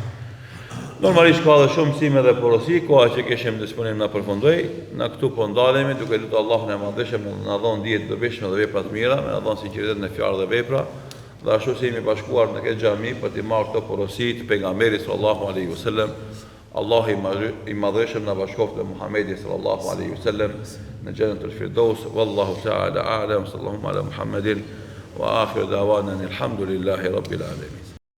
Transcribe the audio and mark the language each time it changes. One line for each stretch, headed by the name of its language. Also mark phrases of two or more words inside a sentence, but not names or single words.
Albanian: Normalisht ka dhe shumë mësime dhe porosi, koha që keshim disponim në përfundoj, në këtu po ndalemi, duke lutë Allahun e madhëshëm në dhonë dijet dobishme dhe vepra të mira, me në dhonë sinqeritet në fjalë dhe vepra, dhe ashtu se jemi bashkuar në këtë xhami për të marrë këto porosi të pejgamberit
Arabic: صلى الله عليه وسلم.
Albanian: Allah i madhëshëm në bashkoft dhe Muhammedi
Arabic: صلى الله عليه وسلم
Albanian: në Jannatul Firdaus.
Arabic: والله تعالى أعلم صلى الله على محمد وآخر دعوانا الحمد لله رب العالمين.